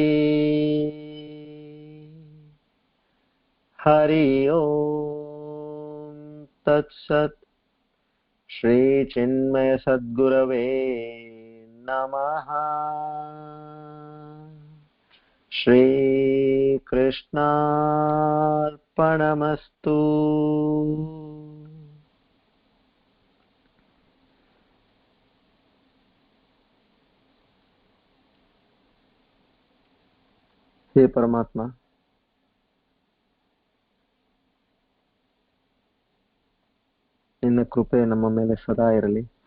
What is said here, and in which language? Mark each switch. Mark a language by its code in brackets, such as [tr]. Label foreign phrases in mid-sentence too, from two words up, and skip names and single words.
[sa] ಹರಿ ಓಂ ತತ್ಸತ್. ಶ್ರೀ ಚಿನ್ಮಯ ಸದ್ಗುರವೇ ನಮಃ. ಶ್ರೀ ಕೃಷ್ಣಾರ್ಪಣಮಸ್ತು. [kn] ಹೇ ಪರಮಾತ್ಮ, ನಿನ್ನ ಕೃಪೆ ನಮ್ಮ ಮೇಲೆ ಸದಾ ಇರಲಿ.